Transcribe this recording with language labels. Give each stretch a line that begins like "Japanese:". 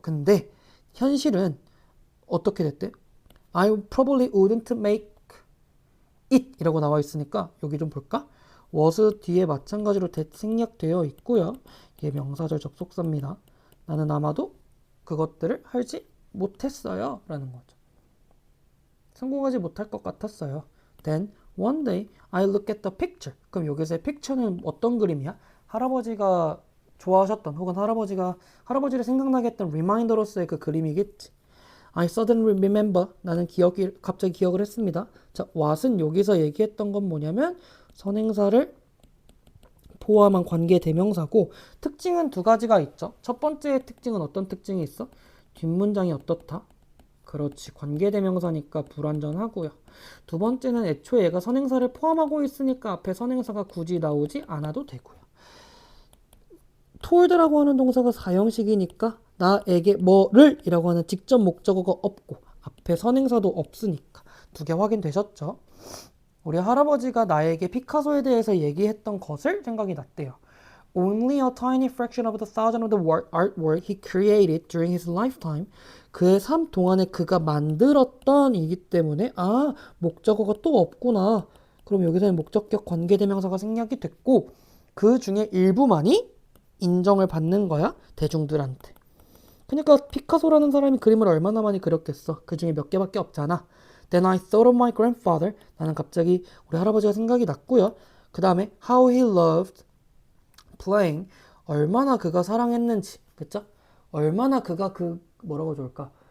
Korean: 근데 현실은 어떻게 됐대?
English: I probably wouldn't make it
Korean: 이라고 나와 있으니까 여기 좀 볼까? was 뒤에 마찬가지로 that 생략되어 있고요. 이게 명사절 접속사입니다. 나는 아마도 그것들을 하지 못했어요 라는 거죠. 성공하지 못할 것 같았어요.
English: Then one day I look at the picture.
Korean: 그럼 여기서의 picture는 어떤 그림이야? 할아버지가 좋아하셨던 혹은 할아버지를 생각나게 했던 리마인더로서의 그 그림이겠지.
English: I suddenly remember.
Korean: 나는 갑자기 기억을 했습니다. 자, what은 여기서 얘기했던 건 뭐냐면 선행사를 포함한 관계 대명사고 특징은 두 가지가 있죠. 첫 번째 특징은 어떤 특징이 있어? 뒷문장이 어떻다? 그렇지. 관계대명사니까 불완전하고요. 두 번째는 애초에 얘가 선행사를 포함하고 있으니까 앞에 선행사가 굳이 나오지 않아도 되고요. told라고 하는 동사가 사형식이니까 나에게 뭐를 이라고 하는 직접 목적어가 없고 앞에 선행사도 없으니까 두 개 확인되셨죠? 우리 할아버지가 나에게 피카소에 대해서 얘기했던 것을 생각이 났대요.
English: Only a tiny fraction of the thousand of the artwork he created during his lifetime.
Korean: 그의 삶 동안에 그가 만들었던 이기 때문에 목적어가 또 없구나. 그럼 여기서는 목적격 관계대명사가 생략이 됐고 그 중에 일부만이 인정을 받는 거야 대중들한테. 그러니까 피카소라는 사람이 그림을 얼마나 많이 그렸겠어. 그 중에 몇 개밖에 없잖아.
English: Then I thought of my grandfather.
Korean: 나는 갑자기 우리 할아버지가 생각이 났고요.
English: 그 다음에 how he loved playing.
Korean: 얼마나 그가 사랑했는지. 그쵸? 얼마나 그가 뭐라고 좋을까?